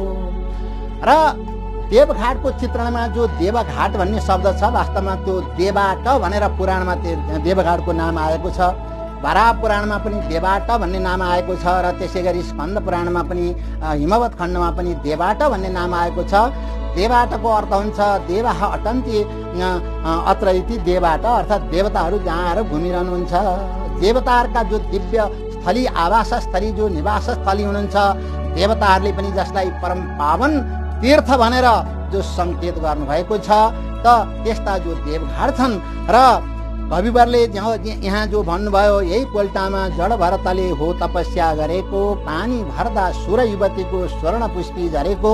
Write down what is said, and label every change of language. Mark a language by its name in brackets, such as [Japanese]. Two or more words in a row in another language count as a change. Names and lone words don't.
[Nepali] र देवघाटको चित्रणमा जो देवघाट भन्ने शब्द छ, वास्तवमा त्यो देवाट भनेर पुराणमा देवघाटको नाम आएको छ। वराह पुराणमा पनि देवाट भन्ने नाम आएको छ र त्यसै गरी स्कन्द पुराणमा पनि हिमवत खण्डमा पनि देवाट भन्ने नाम आएको छ। देवाटको अर्थ हुन्छ [Sanskrit] देवाः अटन्ति अत्र इति देवाट, [Nepali] अर्थात् देवताहरू जहाँ आएर घुमिरहनुहुन्छ। देवताहरूका जो दिव्य स्थली, आवास स्थली, जो निवास स्थली हुनुहुन्छ, देवताहरूले पनि जसलाई परम पावन तीर्थ भनेर जो सङ्केत गर्नुभएको छ, त त्यस्ता जो देवघाट छन् र कविवरले यहाँ जो भन्नुभयो, यही कोल्टामा जड भरतले हो तपस्या गरेको, पानी भर्दा सुर युवतीको स्वर्ण पुष्पी झरेको।